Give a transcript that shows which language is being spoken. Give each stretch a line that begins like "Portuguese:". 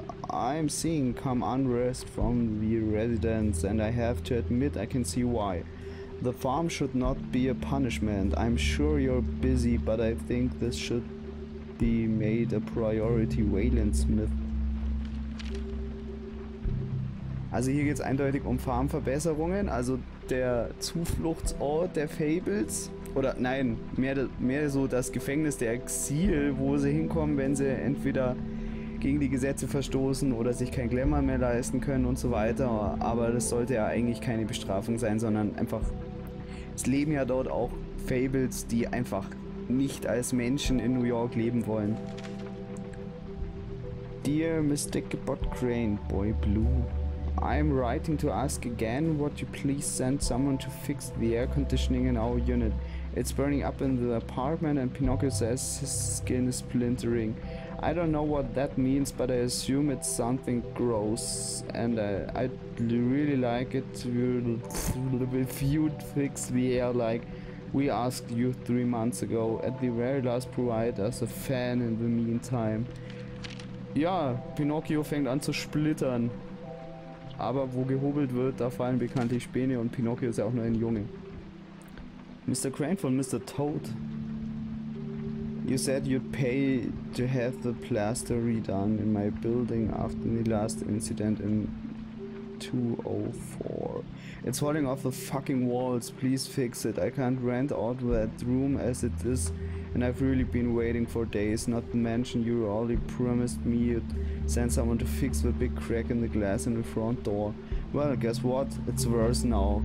English: I'm seeing some unrest from the residents, and I have to admit I can see why. The farm should not be a punishment. I'm sure you're busy, but I think this should be made a priority. Wayland Smith.
German: Also hier geht es eindeutig um Farmverbesserungen, also der Zufluchtsort der Fables, oder nein, mehr so das Gefängnis der Exil, wo sie hinkommen, wenn sie entweder gegen die Gesetze verstoßen oder sich kein Glamour mehr leisten können und so weiter, aber das sollte ja eigentlich keine Bestrafung sein, sondern einfach, es leben ja dort auch Fables, die einfach nicht als Menschen in New York leben wollen.
English: Dear Mr. Ichabod Crane, Boy Blue, I'm writing to ask again, would you please send someone to fix the air conditioning in our unit. It's burning up in the apartment and Pinocchio says his skin is splintering. I don't know what that means, but I assume it's something gross, and I'd really like it if you'd fix the air like we asked you 3 months ago. At the very last, provide us a fan in the meantime.
German: Ja, Pinocchio fängt an zu splittern. Aber wo gehobelt wird, da fallen bekanntlich Späne und Pinocchio ist ja auch nur ein Junge. Mr. Crane von Mr. Toad.
English: You said you'd pay to have the plaster redone in my building after the last incident in 2004. It's falling off the fucking walls, please fix it. I can't rent out that room as it is, and I've really been waiting for days, not to mention you already promised me you'd send someone to fix the big crack in the glass in the front door. Well, guess what? It's worse now.